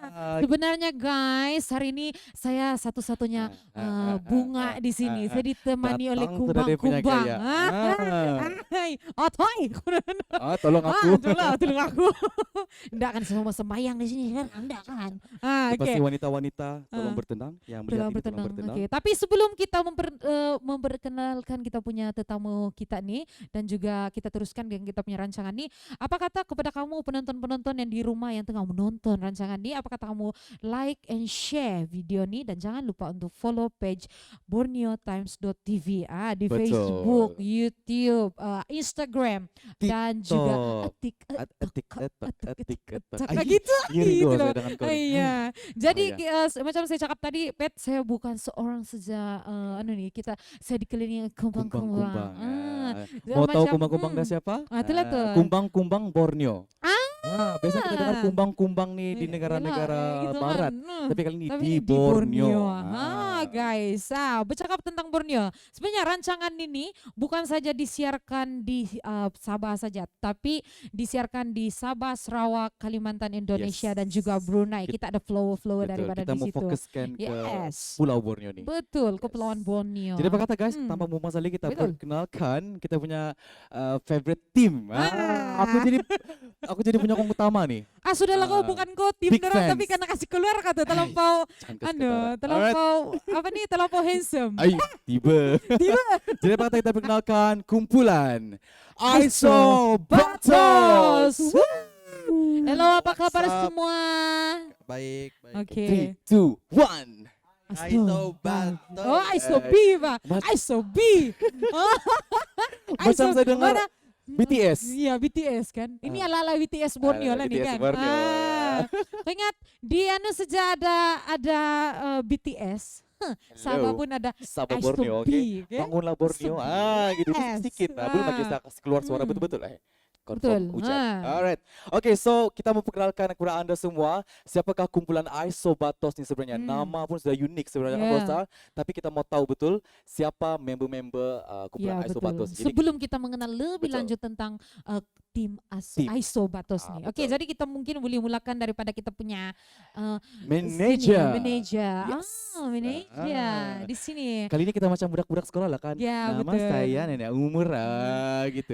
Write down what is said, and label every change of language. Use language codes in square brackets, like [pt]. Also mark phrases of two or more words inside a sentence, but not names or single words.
[ms] Sebenarnya guys, hari ini saya satu-satunya bunga di sini. Saya ditemani oleh Datang sudah dia punya kumbang-kumbang. gaya. Hai, otoy. Tolong aku. Tolong aku. Enggak kan semua sembayang di sini kan? Enggak kan? Oke. Pasti wanita-wanita tolong Ah. bertenang. Yang melihat Tolong ini bertenang. tolong bertenang. Oke, tapi sebelum kita memperkenalkan kita punya tetamu kita nih dan juga kita teruskan dengan kita punya rancangan nih, apa kata kepada kamu penonton-penonton yang di rumah yang tengah menonton rancangan ini, apa kata kamu [en] like and share video [ms] nih dan jangan lupa untuk [en] follow page [ms] borneotimes.tv di Betul. Facebook, YouTube, Instagram dan juga TikTok. [id] Kayak gitu. [ms] Iri gitu gua loh. saya dengan kau. Iya. Jadi iya. macam saya cakap tadi, Pet, saya bukan seorang saja saya dikelilingi kumbang-kumbang. Kumbang-kumbang. Ya, Mau tahu macam, kumbang-kumbang dah siapa? itulah tuh. Kumbang-kumbang Borneo. Biasa kita dengar kumbang-kumbang nih di negara-negara gitu barat. kan. Tapi kali ini Tapi di Borneo. Guys, bercakap tentang Borneo. Sebenarnya rancangan ini bukan saja disiarkan di Sabah saja, tapi disiarkan di Sabah, Sarawak, Kalimantan, Indonesia Yes. dan juga Brunei. Kita ada flow-flow Betul, daripada kita di mau situ. fokuskan ke Yes. Pulau Borneo nih. Betul, Yes. Kepulauan Borneo. Jadi apa kata guys, tanpa memasa lagi kita Betul. perkenalkan kita punya [en] favorite team. [ms] Aku jadi penyokong utama nih. Sudahlah kau bukan kau tim big dorang, tapi fans. karena kasih keluar kata terlampau Jangan kasih ketara. terlampau apa nih, terlampau handsome. Ay, tiba. Jadi apa kata kita perkenalkan kumpulan Aiso Batos. Halo, apa kabar [en] What's up? [ms] semua? Baik, baik. Oke. 3, 2, 1. Aiso Batos. Oh, Aiso B, Pak. Aiso B. Macam saya dengar mana? BTS. Iya, BTS kan. Ini ala-ala BTS Borneo lah nih BTS kan. Borneo. Kau ingat di saja ada BTS. Sabah pun ada Sabah Aiso Borneo, B, oke. kan? Bangunlah Borneo. Gitu Yes. sedikit. Belum lagi saya kasih keluar suara Hmm. betul-betul. Betul. Confirm ucap. Alright. Oke, so kita mau perkenalkan kepada Anda semua siapakah kumpulan Aiso Batos ni sebenarnya. Nama pun sudah unik sebenarnya Yeah. aku rasa, tapi kita mau tahu betul siapa member-member kumpulan Ya, Aiso betul. Batos. Jadi Sebelum kita mengenal lebih Betul. lanjut tentang tim Tim. Aiso Batos nih. Oke, betul. jadi kita mungkin boleh mulakan daripada kita punya manager. Manager. Yes. Manager di sini. Kali ini kita macam budak-budak sekolah lah kan. Ya, Nama betul. saya nenek umur gitu.